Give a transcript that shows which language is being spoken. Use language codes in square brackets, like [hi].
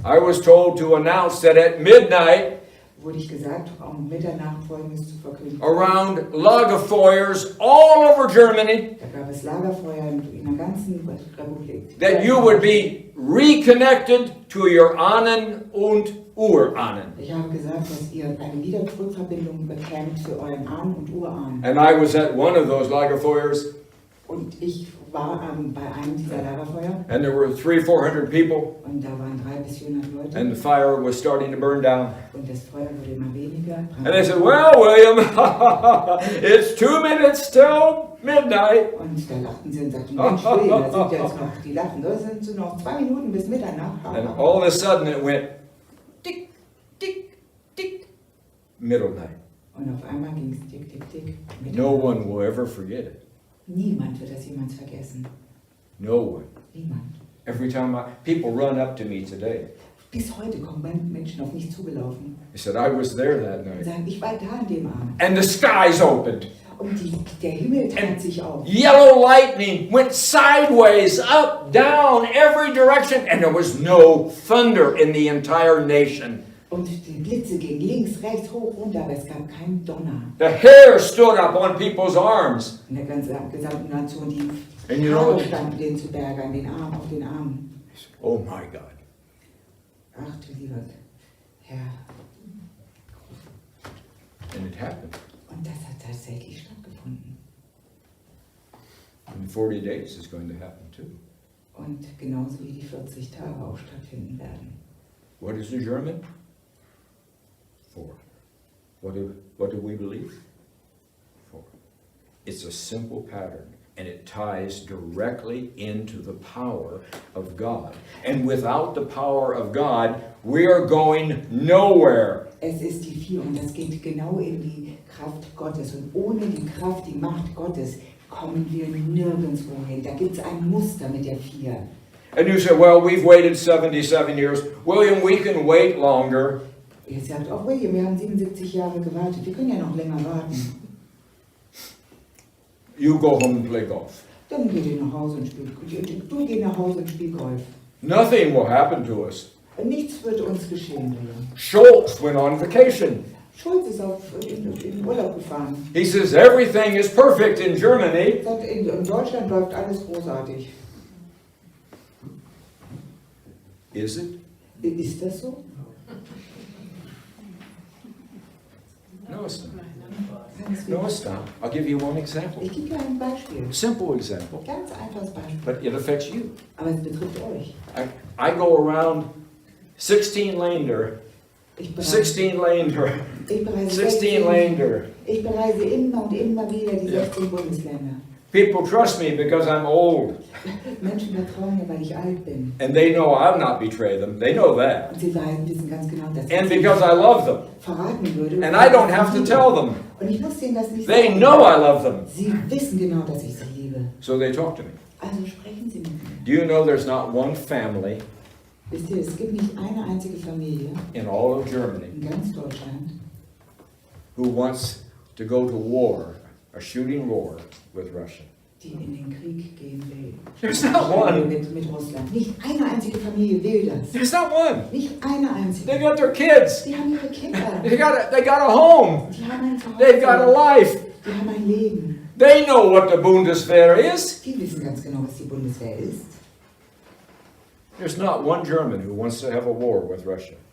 [en] I was told to announce that at midnight, [de] wurde ich gesagt, um Mitternacht Folgendes zu verkünden. [en] around Lagerfeuers all over Germany, [de] Da gab es Lagerfeuer in der ganzen Republik. [en] that you would be reconnected to your [de] Ahnen und Urahnen. Ich habe gesagt, dass ihr eine Wiederrückverbindung bekämt für euren Ahnen und Urahnen. [en] And I was at one of those Lagerfeuers, [de] Und ich war bei einem dieser Lagerfeuer [en] and there were 300-400 people, [de] und da waren 300 bis 400 Leute [en] and the fire was starting to burn down. [de] und das Feuer wurde immer weniger. [en] And they said, "Well, William, it's 2 minutes till midnight." [de] Und da lachten sie und sagten, Mensch, William, da sind ja jetzt noch, die lachen, da sind so noch 2 Minuten bis Mitternacht. [en] And all of a sudden it went tick, tick, tick, middle night. [de] Und auf einmal ging es tick, tick, tick. [en] No one will ever forget it. [de] Niemand wird das jemals vergessen. [en] No one. [de] Niemand. [en] Every time people run up to me today, [de] Bis heute kommen Menschen auf mich zugelaufen [en] they said, "I was there that [de] und [en] night. [de] sagen, ich war da an dem Abend. [en] And the skies opened. [de] Und der Himmel tat sich auf. [en] Yellow lightning went sideways, up, down, every direction, and there was no thunder in the entire nation. [de] Und die Blitze gingen links, rechts, hoch, runter, aber es gab keinen Donner. [en] The hair stood up on people's arms. [de] In der gesamten Nation, die [en] And you know- [de] Haare standen denen zu Berge an den Armen, auf den Armen. [en] Oh my God. [de] Ach du lieber Herr. [en] And it happened. [de] Und das hat tatsächlich stattgefunden. [en] In 40 days it's going to happen too. [de] Und genauso wie die 40 Tage auch stattfinden werden. [en] What is the German? 4. What do we believe? 4. It's a simple pattern, and it ties directly into the power of God. And without the power of God, we are going nowhere. [de] Es ist die 4 und das geht genau in die Kraft Gottes. Und ohne die Kraft, die Macht Gottes, kommen wir nirgendwo hin. Da gibt es ein Muster mit der 4. [en] And you say, well, we've waited 77 years. William, we can wait longer. [de] Ihr sagt, oh William, wir haben 77 Jahre gewartet. Wir können ja noch länger warten. [en] You go home and play golf. [de] Dann geht ihr nach Hause und spielt. Du geh nach Hause und spiel Golf. [en] Nothing will happen to us. [de] Nichts wird uns geschehen, William. [en] Schultz went on vacation. [de] Schulz ist in Urlaub gefahren. [en] He says everything is perfect in Germany. [de] Sagt, in Deutschland läuft alles großartig. [en] Is it? [de] Ist das so? [en] No, it's not. No, it's not. I'll give you one example. [de] Ich gebe dir ein Beispiel. [en] Simple example. [de] Ganz einfaches Beispiel. [en] But it affects you. [de] Aber es betrifft euch. [en] I go around 16 lander, [de] Ich bereise, [en] 16 lander, [de] ich bereise [en] 16 lander. [de] Ich bereise immer und immer wieder die Ja. 16 Bundesländer. [en] People trust me because I'm old. [de] Menschen vertrauen mir, weil ich alt bin. [en] And they know I'll not betray them. They know that. [de] Und sie wissen ganz genau, dass ich [en] And [de] sie [en] because I love them. [de] verraten würde. [en] And I don't have to tell them. [de] Und ich muss ihnen das nicht [en] They [de] sagen. [en] know I love them. [de] Sie wissen genau, dass ich sie liebe. [en] So they talk to me. [de] Also sprechen Sie mit mir. [en] Do you know there's not one family [de] Wisst ihr, es gibt nicht eine einzige Familie [en] in all of Germany [de] in ganz Deutschland, [en] who wants to go to war, a shooting war with Russia. [de] die in den Krieg gehen will. [en] There's not one. [de] Mit Russland. Nicht eine einzige Familie will das. [en] There's not one. [de] Nicht eine [en] They [de] einzige. [en] got their kids. [de] Die haben ihre Kinder. [en] They got a home. [de] Die haben ein Zuhause. [en] They've got a life. [de] Die haben ein Leben. [en] They know what the Bundeswehr is. [de] Die wissen ganz genau, was die Bundeswehr ist. [en] There's not one German who wants to have a war with Russia.